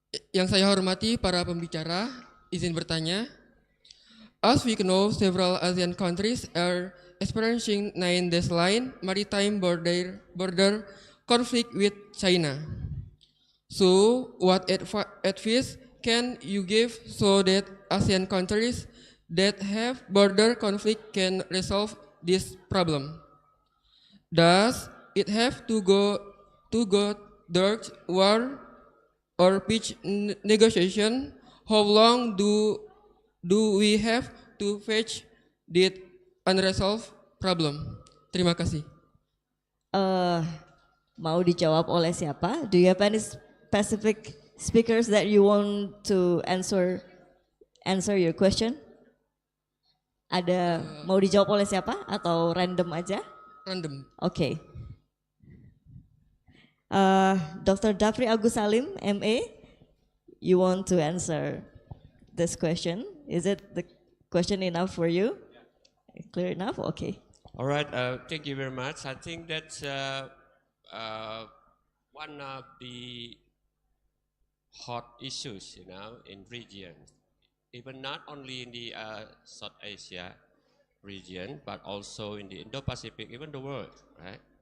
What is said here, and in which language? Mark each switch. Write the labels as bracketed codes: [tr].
[id] Yang saya hormati para pembicara, izin bertanya. [en] As we know, several ASEAN countries are experiencing 9-line maritime border conflict with China. So, what advice can you give so that ASEAN countries that have border conflict can resolve this problem? Does it have to go dirt war or peace negotiation? How long do we have to face this unresolved problem? [id] Terima kasih. Mau dijawab oleh siapa? [en] Do you have any specific speakers that you want to answer your question? [id] Ada mau dijawab oleh siapa atau random aja? [en] Random. Okay. Dr. Dafri Agus Salim, MA, you want to answer this question? Is it the question enough for you? Clear enough? Okay. All right, thank you very much. I think that's one of the hot issues, in region, even not only in the South Asia region, but also in the Indo-Pacific, even the world, right?